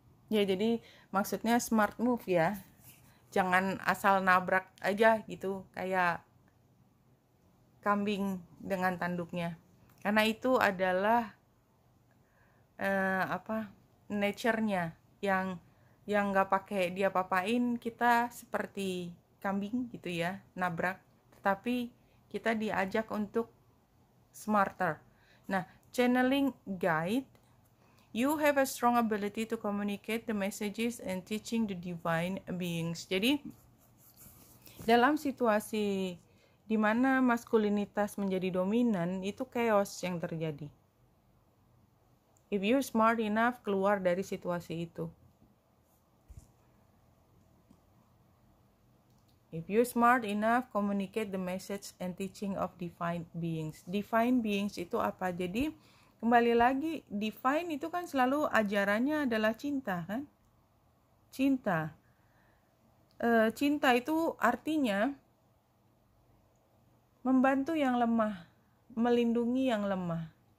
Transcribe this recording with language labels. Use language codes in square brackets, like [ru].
[id] Ya, jadi maksudnya [en] smart move [id] ya. Jangan asal nabrak aja gitu, kayak kambing dengan tanduknya. Karena itu adalah nature-nya yang nggak pakai dia papain, kita seperti kambing gitu ya, nabrak. Tetapi kita diajak untuk smarter. [en] Nah, channeling guide, you have a strong ability to communicate the messages and teaching the divine beings. [id] Jadi dalam situasi di mana maskulinitas menjadi dominan, itu chaos yang terjadi. [en] If you smart enough, [id] keluar dari situasi itu. [en] If you smart enough, communicate the message and teaching of divine beings. [id] Divine beings itu apa? Jadi kembali lagi, divine itu kan selalu ajarannya adalah cinta kan? Cinta. Cinta itu artinya membantu yang lemah, melindungi yang lemah.